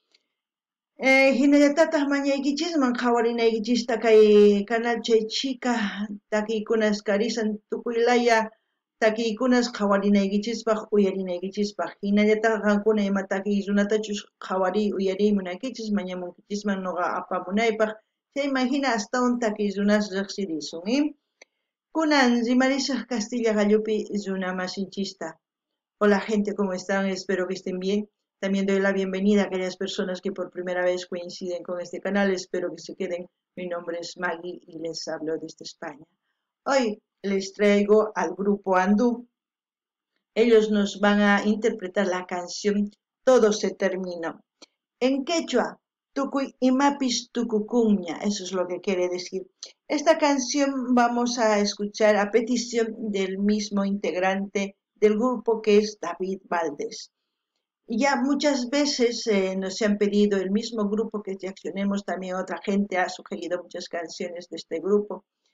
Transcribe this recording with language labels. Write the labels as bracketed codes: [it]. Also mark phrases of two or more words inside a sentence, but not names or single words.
[qu] Hinallatataq mañaykichisman qhawarinaykichista kay kanal chay chika takiykunas karisan tukuylaya takiykunas qhawarinaykichispaq uyarinaykichispaq hinallataq qankuna ima takiy runatachus qhawari uyariy munaykichis mañamunkichisman noqa apamunaypaq chayman hina astawan takiy runas riqsirisun. Kunan rimarisaq Castilla Gallupi runa masinchista. [es] Hola gente, ¿cómo están? Espero que estén bien. También doy la bienvenida a aquellas personas que por primera vez coinciden con este canal. Espero que se queden. Mi nombre es Maggie y les hablo desde España. Hoy les traigo al grupo Andú. Ellos nos van a interpretar la canción Todo se terminó. En quechua, [qu] tukuy imapis tukukuña, [es] eso es lo que quiere decir. Esta canción vamos a escuchar a petición del mismo integrante del grupo que es David Valdés. Ya muchas veces nos han pedido el mismo grupo que reaccionemos, también otra gente ha sugerido muchas canciones de este grupo.